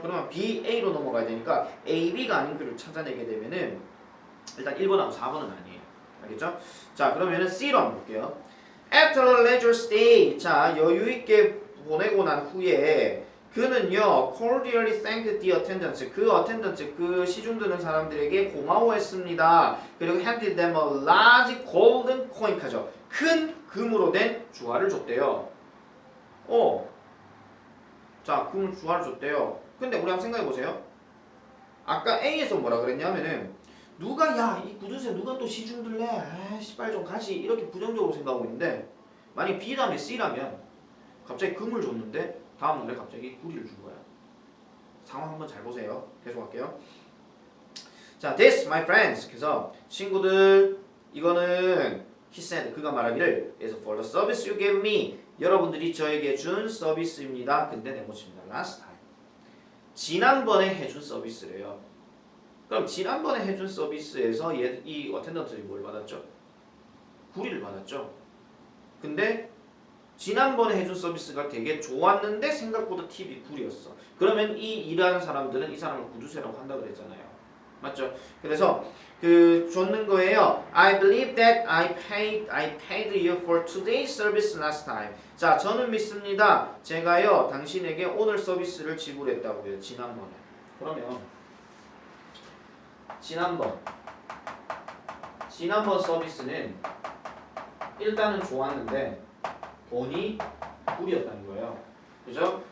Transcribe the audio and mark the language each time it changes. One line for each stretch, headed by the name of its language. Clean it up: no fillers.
Korean: 그러면 B, A로 넘어가야 되니까 A, B가 아닌 글을 찾아내게 되면은 일단 1번하고 4번은 아니에요. 알겠죠? 자, 그러면은 C로 한번 볼게요.
English: After a leisure stay.
Korean: 자, 여유 있게 보내고 난 후에 그는요
English: cordially thanked the attendants
Korean: 그 attendants 그 시중 드는 사람들에게 고마워했습니다. 그리고
English: handed them a large golden coin
Korean: 하죠. 큰 금으로 된 주화를 줬대요. 자, 금 주화를 줬대요. 근데 우리 한번 생각해 보세요. 아까 A에서 뭐라 그랬냐면은 누가 이 구두쇠 누가 또 시중 들래? 씨발 좀 가시 이렇게 부정적으로 생각하고 있는데 만약 B 다음에 C라면 갑자기 금을 줬는데 다음 날에 갑자기 구리를 준 거야. 상황 한번 잘 보세요. 계속 할게요. 자,
English: this my friends.
Korean: 그래서 친구들 이거는
English: he said
Korean: 그가 말하기를
English: is for the service you gave me.
Korean: 여러분들이 저에게 준 서비스입니다. 근데 네모칩니다.
English: last time.
Korean: 지난번에 해준 서비스래요. 그럼 지난번에 해준 서비스에서 이 어텐던트들이 뭘 받았죠? 구리를 받았죠. 근데 지난번에 해준 서비스가 되게 좋았는데 생각보다 팁이 구리였어. 그러면 이 일하는 사람들은 이 사람을 구두쇠라고 한다 그랬잖아요. 맞죠? 그래서 그 줬는 거예요.
English: I believe that I paid you for today's service last time.
Korean: 자, 저는 믿습니다. 제가요 당신에게 오늘 서비스를 지불했다고요. 지난번에. 그러면 지난번 서비스는 일단은 좋았는데 돈이 구리였다는 거예요. 그죠?